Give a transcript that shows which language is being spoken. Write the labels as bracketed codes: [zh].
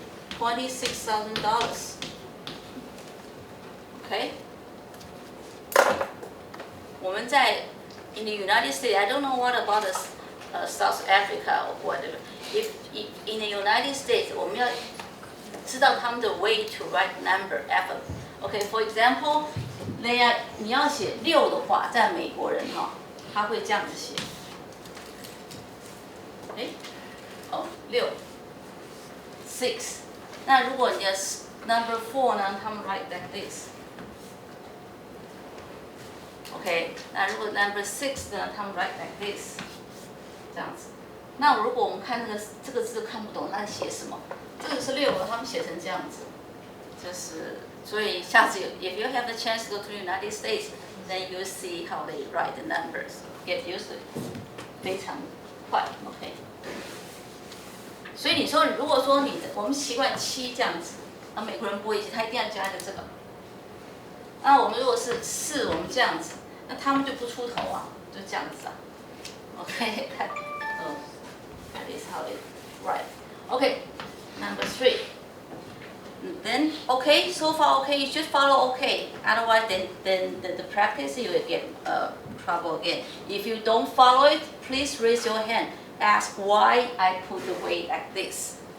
[en] $26,000. Okay? [zh] 我们在 [en] in the United States, I don't know what about the South Africa or whatever. If in the United States, [zh] 我们要知道他们的 [en] way to write number alphabet. [zh] Okay, for example, 你要写6的话，在美国人哈，他会这样子写。 6 6。那如果你的 number 4呢，他们 [en] write like this。 [zh] OK， 那如果 number 6呢，他们 [en] write like this， [zh] 这样子。那如果我们看这个字看不懂，那写什么？这个是6了，他们写成这样子，所以下次 [en] if you have the chance to go to the United States, then you see how they write the numbers. Get used to it， [zh] 非常快 [en] ，OK。 [zh] 所以你说，如果说我们习惯7这样子，那美国人不会写，他一定要加一个这个。那我们如果是4，我们这样子，那他们就不出头啊，就这样子啊。 [en] OK， 看，that is how they write. OK, number 3. Then OK, so far OK, you should follow OK. Otherwise, then the practice you will get trouble again. If you don't follow it, please raise your hand. Ask why I put the weight like this.